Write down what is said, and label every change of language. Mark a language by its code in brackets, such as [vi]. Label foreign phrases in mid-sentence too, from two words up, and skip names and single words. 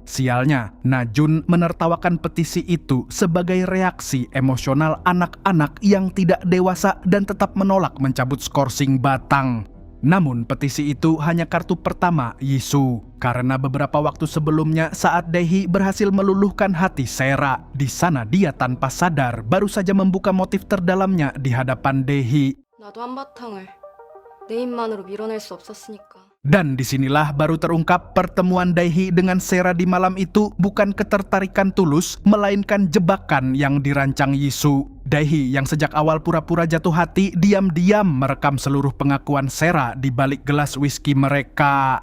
[id] Sialnya, Najun menertawakan petisi itu sebagai reaksi emosional anak-anak yang tidak dewasa dan tetap menolak mencabut skorsing Batang. Namun petisi itu hanya kartu pertama Yisu, karena beberapa waktu sebelumnya saat Daehee berhasil meluluhkan hati Sera. Di sana dia tanpa sadar baru saja membuka motif terdalamnya di hadapan Daehee. [ko] 나도 한바탕을 내 입만으로 밀어낼 수 없었으니까. [id] Dan disinilah baru terungkap pertemuan Daehee dengan Sera di malam itu bukan ketertarikan tulus, melainkan jebakan yang dirancang Yisu. Daehee yang sejak awal pura-pura jatuh hati, diam-diam merekam seluruh pengakuan Sera di balik gelas whisky mereka.